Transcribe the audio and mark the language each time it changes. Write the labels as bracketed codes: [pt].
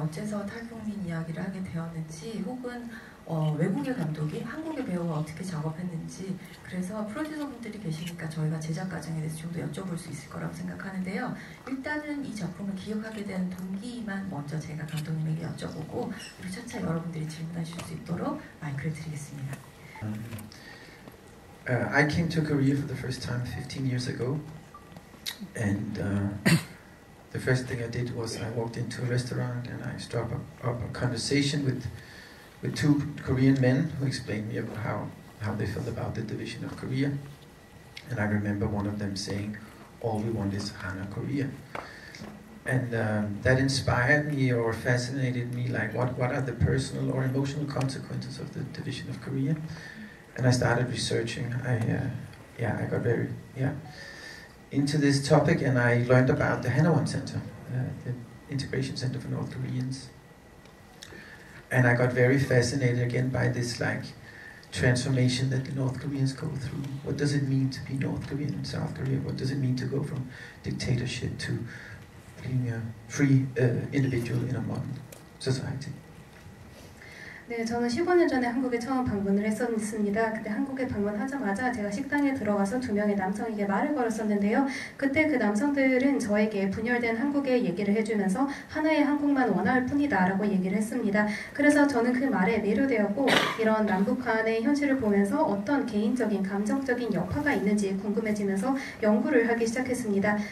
[ko] 어째서 탈북민 이야기를 하게 되었는지, 혹은 외국의 감독이 한국의 배우와 어떻게 작업했는지, 그래서 프로듀서분들이 계시니까 저희가 제작 과정에 대해서 좀 더 여쭤볼 수 있을 거라고 생각하는데요. 일단은 이 작품을 기억하게 된 동기만 먼저 제가 감독님에게 여쭤보고 그리고 차차 여러분들이 질문하실 수 있도록 마이크를 드리겠습니다. [en] I came to Korea for the first time 15 years ago, and the first thing I did was I walked into a restaurant and I struck up a conversation with two Korean men who explained me about how they felt about the division of Korea. And I remember one of them saying, all we want is Hana Korea. And that inspired me or fascinated me, like what are the personal or emotional consequences of the division of Korea? And I started researching. I got very into this topic, and I learned about the Hanawon Center, the integration center for North Koreans. And I got very fascinated again by this transformation that the North Koreans go through. What does it mean to be North Korean and South Korea? What does it mean to go from dictatorship to being a free individual in a modern society? [ko] 네, 저는 15년 전에 한국에 처음 방문을 했었습니다. 그때 한국에 방문하자마자 제가 식당에 들어가서 두 명의 남성에게 말을 걸었었는데요. 그때 그 남성들은 저에게 분열된 한국의 얘기를 해주면서 하나의 한국만 원할 뿐이다 라고 얘기를 했습니다. 그래서 저는 그 말에 매료되었고 이런 남북한의 현실을 보면서 어떤 개인적인 감정적인 여파가 있는지 궁금해지면서 연구를 하기 시작했습니다.